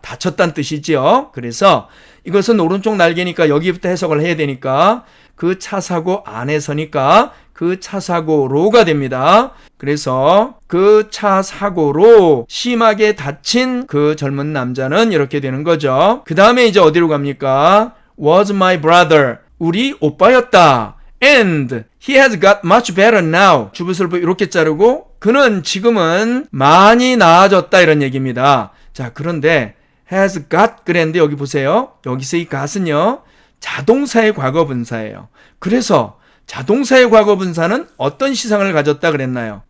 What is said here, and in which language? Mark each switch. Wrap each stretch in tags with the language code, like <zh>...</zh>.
<ko>다쳤다는 뜻이지요. 그래서 이것은 오른쪽 날개니까 여기부터 해석을 해야 되니까 그 차 사고 안에서니까 그 차 사고로가 됩니다. 그래서 그 차 사고로 심하게 다친 그 젊은 남자는 이렇게 되는 거죠. 그 다음에 이제 어디로 갑니까?</ko> <en>Was my brother.</en> <ko>우리 오빠였다.</ko> <en>And he has got much better now.</en> <ko>주부설부 이렇게 자르고 그는 지금은 많이 나아졌다 이런 얘기입니다. 자, 그런데 has got 그랬는데 여기 보세요. 여기서 이 got은요. 자동사의 과거 분사예요. 그래서 자동사의 과거 분사는 어떤 시상을 가졌다 그랬나요?</ko>